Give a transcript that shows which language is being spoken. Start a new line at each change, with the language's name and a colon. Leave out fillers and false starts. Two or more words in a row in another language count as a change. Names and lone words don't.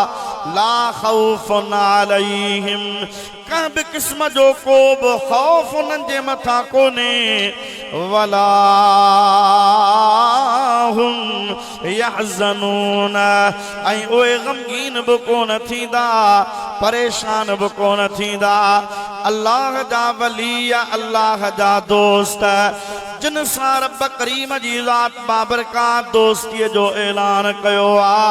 Arabic: لا خوف عليهم
Sindhi: कंहिं बि क़िस्म जो को बि खौफ उन्हनि जे मथां कोन्हे।
Arabic: ولا هم يحزنون
Sindhi: ऐं उहे ग़मगीन बि कोन थींदा, परेशान बि कोन थींदा। अल्लाह जा वली, अल्लाह जा दोस्त जिन सां रब करीम जी ज़ात बाबरकात दोस्तीअ जो ऐलान कयो आहे।